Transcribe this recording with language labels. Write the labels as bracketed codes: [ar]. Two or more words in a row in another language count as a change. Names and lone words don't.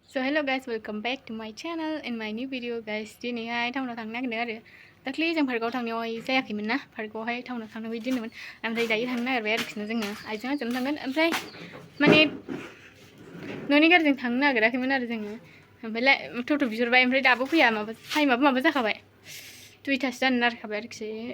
[en] Hello guys, welcome back to my channel and my new video guys. [brx] दिनैहाय टाउनाव थांनो नागिरदों आरो दाख्लि जों पार्कआव थांनायावहाय जायाखैमोन ना पार्कआवहाय टाउनाव थांनो बिदिनोमोन ओमफ्राय दायो थांनो नागिरबाय आरोखि जोङो आइजों आंजोंनो थांगोन ओमफ्राय माने न'नि गारिजों थांनो नागिराखैमोन आरो जोङो ओमफ्राय टट' बिहरबाय ओमफ्राय दाबो फैया माबा टाइमाबो माबा जाखाबाय 2थासो जानो नागिरखाबाय आरोखि